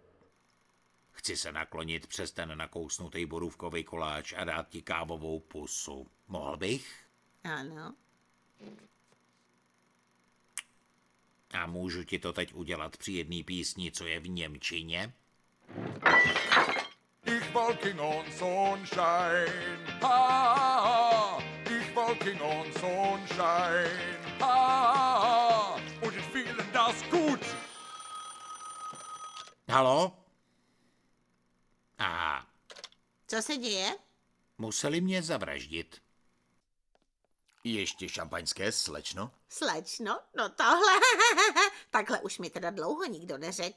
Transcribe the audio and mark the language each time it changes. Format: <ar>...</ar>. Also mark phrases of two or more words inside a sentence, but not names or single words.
<cs>Chci se naklonit přes ten nakousnutý borůvkový koláč a dát ti kávovou pusu. Mohl bych? Ano. A můžu ti to teď udělat při jedné písni, co je v němčině?</cs> <en>Ich walking on sunshine, ha, ich walking on sunshine,</en> <de>ha, und ich fühle das gut.</de> <cs>Haló? Aha, Co se děje? museli mě zavraždit. Ještě šampaňské, slečno? Slečno? No tohle. Takhle už mi teda dlouho nikdo neřekl.</cs>